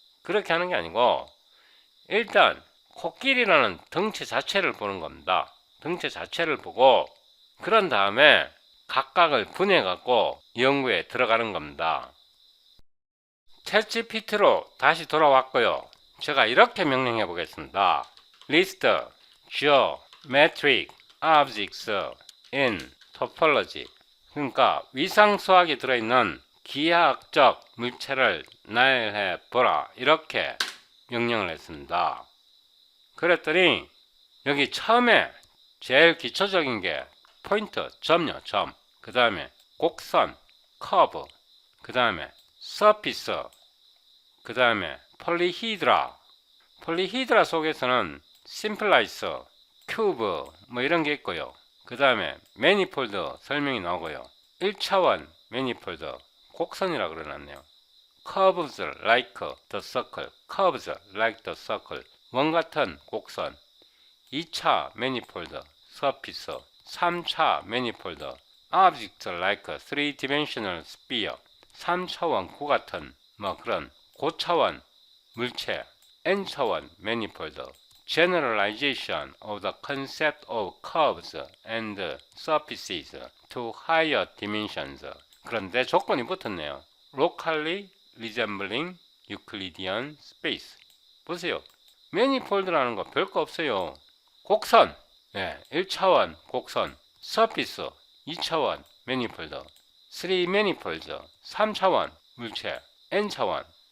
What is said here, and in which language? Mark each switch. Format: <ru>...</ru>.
<ko>그렇게 하는 게 아니고 일단 코끼리라는 덩치 자체를 보는 겁니다. 덩치 자체를 보고 그런 다음에 각각을 분해갖고 연구에 들어가는 겁니다. 챗GPT로 다시 돌아왔고요. 제가 이렇게 명령해 보겠습니다.</ko> <en>List geometric objects in topology.</en> <ko>그러니까 위상수학에 들어있는 기하학적 물체를 나열해 보라, 이렇게 명령을 했습니다. 그랬더니 여기 처음에 제일 기초적인 게 포인트, 점요, 점. 그 다음에 곡선, 커브. 그 다음에 서피스. 그 다음에 폴리히드라. 폴리히드라 속에서는 심플라이스, 큐브 뭐 이런 게 있고요. 그 다음에 매니폴드 설명이 나오고요. 1차원 매니폴드 곡선이라 그러놨네요.</ko> <en>curves like the circle, curves like the circle.</en> <ko>원 같은 곡선. 2차 매니폴드 서피스. 3차 매니폴드</ko> <en>object like three-dimensional sphere.</en> <ko>3차원 구 같은 뭐 그런 고차원 물체. n차원 매니폴드</ko> <en>generalization of the concept of curves and surfaces to higher dimensions.</en> <ko>그런데 조건이 붙었네요.</ko> <en>locally resembling Euclidean space.</en> <ko>보세요. 매니폴드라는 거 별거 없어요. 곡선, 1차원 곡선, surface, 2차원 매니폴드, 3 manifolds, 3차원 물체, n차원.</ko>